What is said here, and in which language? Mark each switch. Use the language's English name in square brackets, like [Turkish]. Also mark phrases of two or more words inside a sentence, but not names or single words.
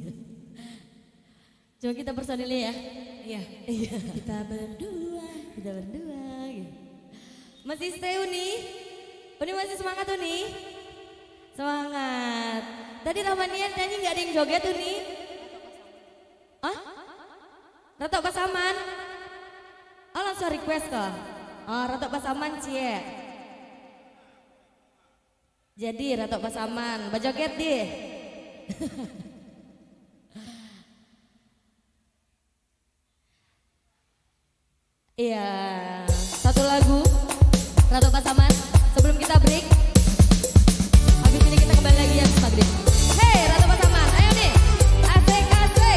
[Indonesian] Coba kita personilnya ya. Iya. Iya. Kita berdua. Kita berdua. Gitu. Masih stay Uni? Uni masih semangat Uni? Semangat. Tadi Rahmanian nyanyi nggak ada yang joget Uni? Hah? Ratok Pasaman? Oh langsung request kok? Oh Ratok Pasaman cie. Jadi Ratok Pasaman, bajoget deh. Iya, satu lagu Ratu Pasaman sebelum kita break. Habis ini kita kembali lagi habis maghrib. Hey Ratu Pasaman, ayo nih, asik asik.